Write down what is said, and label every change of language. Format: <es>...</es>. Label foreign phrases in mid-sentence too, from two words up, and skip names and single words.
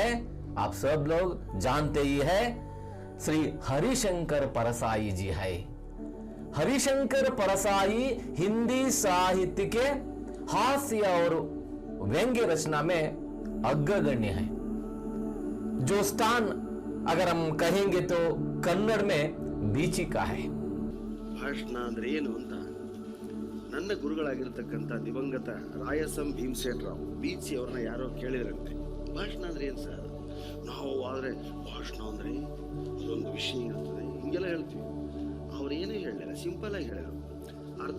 <hi>आप सब लोग जानते ही है, श्री हरिशंकर परसाई जी है। हरिशंकर परसाई हिंदी साहित्य के हास्य और व्यंग्य रचना में अग्रगण्य है। जो स्थान अगर हम कहेंगे तो कन्नड़ में बीचिका है।</hi> <kn>ಭಾಷಣ ಅಂದ್ರೆ ಏನು ಅಂತ ನನ್ನ ಗುರುಗಳಾಗಿರ್ತಕ್ಕಂಥ ದಿವಂಗತ ರಾಯಸಂ ಭೀಮಸೇನರಾವ್ ಬೀಚಿ ಅವ್ರನ್ನ ಯಾರೋ ಕೇಳಿದ್ರಂತೆ, ಭಾಷಣ ಅಂದ್ರೆ ಏನು ಸರ್? ನಾವು ಆದ್ರೆ ಭಾಷಣ ಅಂದ್ರೆ ಅದೊಂದು ವಿಷಯ ಇರ್ತದೆ ಹಿಂಗೆಲ್ಲ ಹೇಳ್ತೀವಿ. ಅವ್ರೇನು ಹೇಳಲಿಲ್ಲ, ಸಿಂಪಲ್ ಆಗಿ ಹೇಳಿದ್ರು. ಅರ್ಧ</kn>